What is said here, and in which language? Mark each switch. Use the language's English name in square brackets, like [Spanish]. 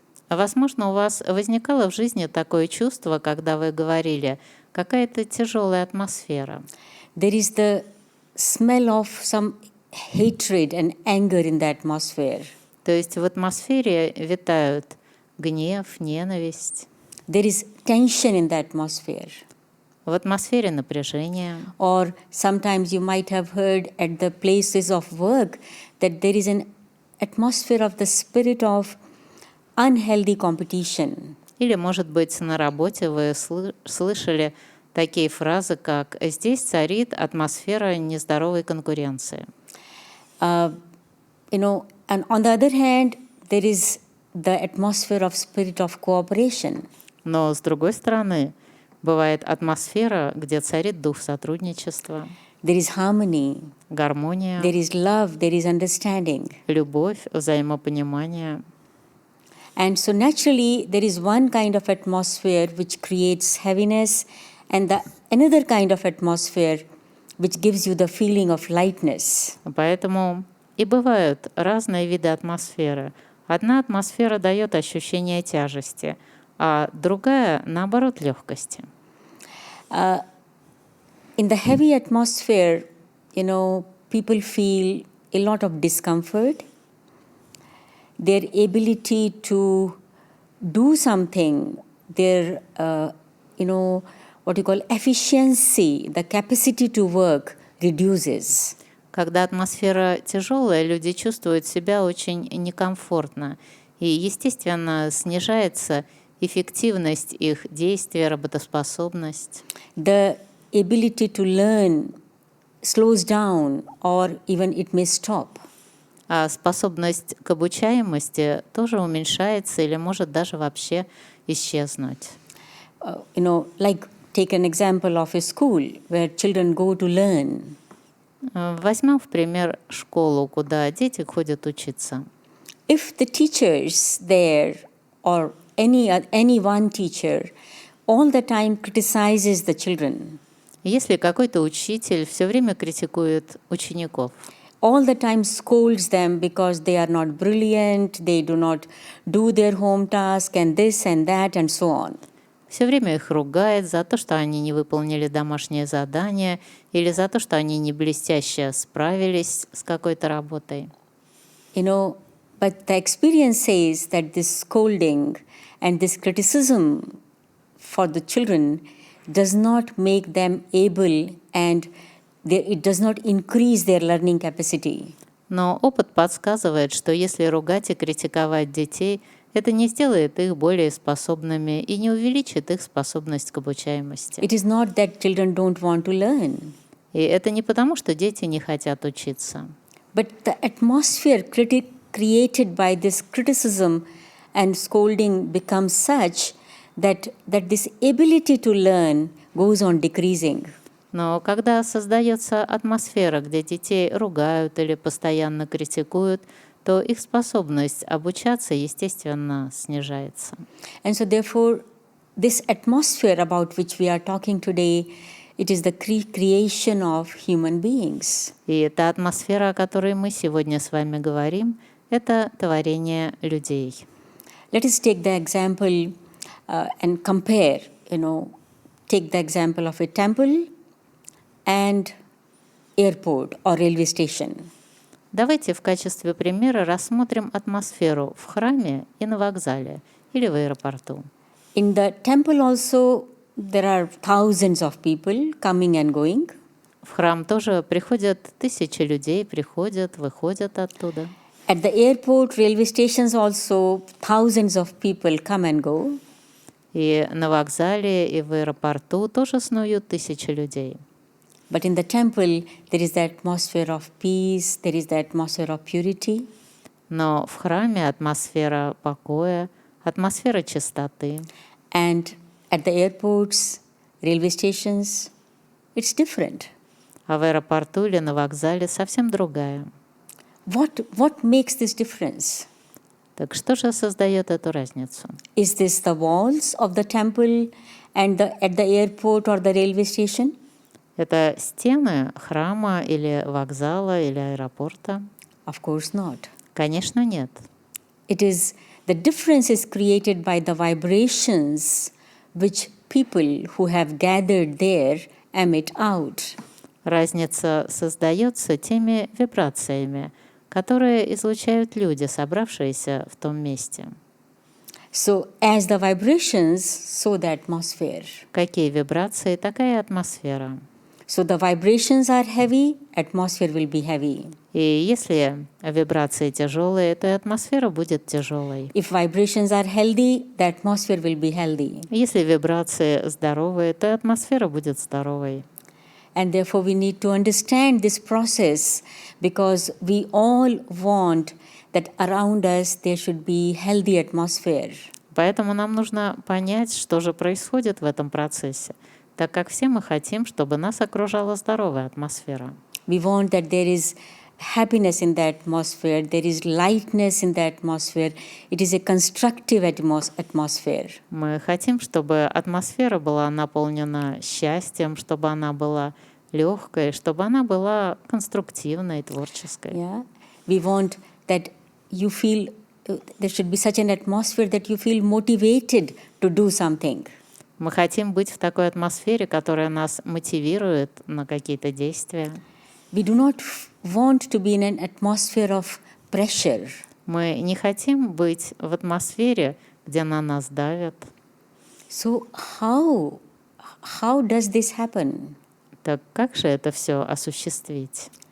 [Russian] Возможно, у вас возникало в жизни такое чувство, когда вы говорили, какая-то тяжелая атмосфера. [English] There is the smell of some hatred and anger in the atmosphere. [Russian] То есть в атмосфере витают гнев, ненависть. [English] There is tension in the atmosphere. [Russian] В атмосфере напряжение. [English] Or sometimes you might have heard at the places of work that there is an atmosphere of the spirit of unhealthy competition. [Russian] Или, может быть, на работе вы слышали такие фразы, как «здесь царит атмосфера нездоровой конкуренции». [English] And on the other hand, there is the atmosphere of spirit of cooperation. [Russian] Но, с другой стороны, бывает атмосфера, где царит дух сотрудничества, [English] There is harmony, [Russian] гармония, [English] there is love, there is understanding. [Russian] любовь, взаимопонимание. [English] And so naturally, there is one kind of atmosphere which creates heaviness, and another kind of atmosphere which gives you the feeling of lightness. [Russian] Поэтому и бывают разные виды атмосферы. Одна атмосфера дает ощущение тяжести, а другая, наоборот, легкости. [English] In the heavy atmosphere, people feel a lot of discomfort. Their ability to do something, their, what you call efficiency, the capacity to work reduces. [Russian] Когда атмосфера тяжелая, люди чувствуют себя очень некомфортно, и, естественно, снижается эффективность их действий, работоспособность. [English] The ability to learn slows down, or even it may stop. [Russian] А способность к обучаемости тоже уменьшается или может даже вообще исчезнуть. [English] Like take an example of a school where children go to learn. [Russian] Возьмем в пример школу, куда дети ходят учиться. [English] If the teachers there, or any one teacher, all the time criticizes the children, [Russian] Если какой-то учитель все время критикует учеников, [English] all the time scolds them because they are not brilliant, they do not do their home task, and this and that, and so on. [Russian] все время их ругает за то, что они не выполнили домашнее задание или за то, что они не блестяще справились с какой-то работой. [English] But the experience says that this scolding and this criticism for the children does not make them able, and it does not increase their learning capacity. [Russian] Но опыт подсказывает, что если ругать и критиковать детей, это не сделает их более способными и не увеличит их способность к обучаемости. [English] It is not that children don't want to learn. [Russian] И это не потому, что дети не хотят учиться. [English] But the atmosphere created by this criticism and scolding becomes such that this ability to learn goes on decreasing. [Russian] Но когда создается атмосфера, где детей ругают или постоянно критикуют, то их способность обучаться, естественно, снижается. [English] And so therefore, this atmosphere about which we are talking today, it is the creation of human beings. [Russian] И эта атмосфера, о которой мы сегодня с вами говорим, это творение людей. [English] Let us take the example and compare, take the example of a temple and airport or railway station. [Russian] Давайте в качестве примера рассмотрим атмосферу в храме и на вокзале или в аэропорту. [English] In the temple also there are thousands of people coming and going. [Russian] В храм тоже приходят тысячи людей, приходят, выходят оттуда. [English] At the airport, railway stations also thousands of people come and go. [Russian] И на вокзале, и в аэропорту тоже снуют тысячи людей. [English] But in the temple, there is the atmosphere of peace, there is the atmosphere of purity. [Russian] Но в храме атмосфера покоя, атмосфера чистоты. [English] And at the airports, railway stations, it's different. [Russian] А в аэропорту или на вокзале совсем другая. [English] What makes this difference? [Russian] Так что же создает эту разницу? [English] Is this the walls of the temple and at the airport or the railway station? [Russian] Это стены храма или вокзала или аэропорта? [English] Of course not. [Russian] Конечно, нет. [English] It is the difference is created by the vibrations which people who have gathered there emit out. [Russian] Разница создается теми вибрациями, которые излучают люди, собравшиеся в том месте. [English] So as the vibrations, so the atmosphere. [Russian] Какие вибрации, такая атмосфера. [English] So the vibrations are heavy, atmosphere will be heavy. [Russian] И если вибрации тяжелые, то и атмосфера будет тяжелой. [English] If vibrations are healthy, the atmosphere will be healthy. [Russian] Если вибрации здоровые, то и атмосфера будет здоровой. [English] And therefore we need to understand this process because we all want that around us there should be healthy atmosphere. [Russian] Поэтому нам нужно понять, что же происходит в этом процессе, так как все мы хотим, чтобы нас окружала здоровая атмосфера. [English] We want that there is happiness in the atmosphere, there is lightness in the atmosphere. It is a constructive atmosphere. [Russian] Мы хотим, чтобы атмосфера была наполнена счастьем, чтобы она была легкой, чтобы она была конструктивной, творческой. [English] Yeah? We want that you feel there should be such an atmosphere that you feel motivated to do something. [Russian] Мы хотим быть в такой атмосфере, которая нас мотивирует на какие-то действия. [English] We do not want to be in an atmosphere of pressure. [Russian] Мы не хотим быть в атмосфере, где на нас давят. [English] So how does this happen? [Russian] Так как же это все осуществить?